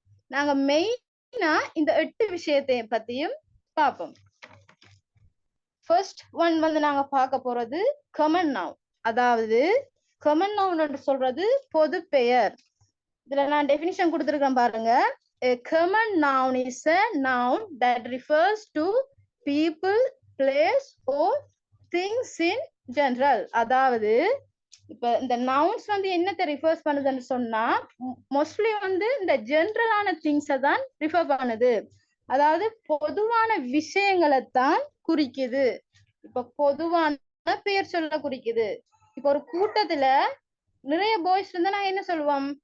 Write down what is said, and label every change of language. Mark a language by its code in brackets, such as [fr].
[ta] நாங்க மெயினா இந்த 8 விஷயத்தை பத்தியும் பார்ப்போம். ஃபர்ஸ்ட் ஒன் வந்து நாங்க பார்க்க போறது காமன் நவுன். அதாவது காமன் நவுன் என்று சொல்றது பொது பெயர். இதுல நான் டெஃபினிஷன் கொடுத்திருக்கேன் பாருங்க. [en] A common noun is a noun that refers to people, place or things in general. [ta] அதாவது இப்ப இந்த நவுன்ஸ் வந்து என்னத்தை ரிஃபர்ஸ் பண்ணுதுன்னு சொன்னா மோஸ்ட்லி வந்து இந்த ஜெனரலான திங்ஸை தான் ரிஃபர் பண்ணுது. அதாவது பொதுவான விஷயங்களைத்தான் குறிக்குது. இப்ப பொதுவான பெயர் சொல்ல குறிக்குது. இப்ப ஒரு கூட்டத்துல நிறைய பாய்ஸ் இருந்தா நாங்க என்ன சொல்லுவோம்?